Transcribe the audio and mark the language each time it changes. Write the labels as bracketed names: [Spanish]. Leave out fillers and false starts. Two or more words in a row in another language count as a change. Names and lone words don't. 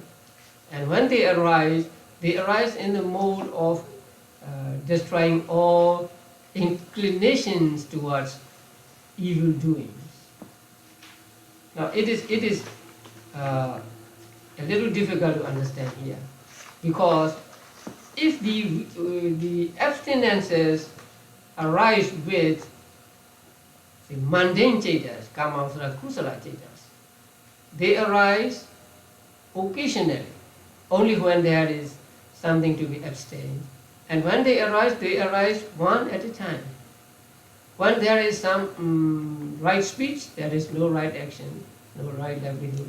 [English] And when they arise in the mode of destroying all inclinations towards evil doings. Now it is a little difficult to understand here, because if the abstinences arise with the mundane cetas, [Pali] kamavajra kusala cetas, [English] they arise occasionally, only when there is something to be abstained. And when they arise one at a time. When there is some right speech, there is no right action, no right livelihood.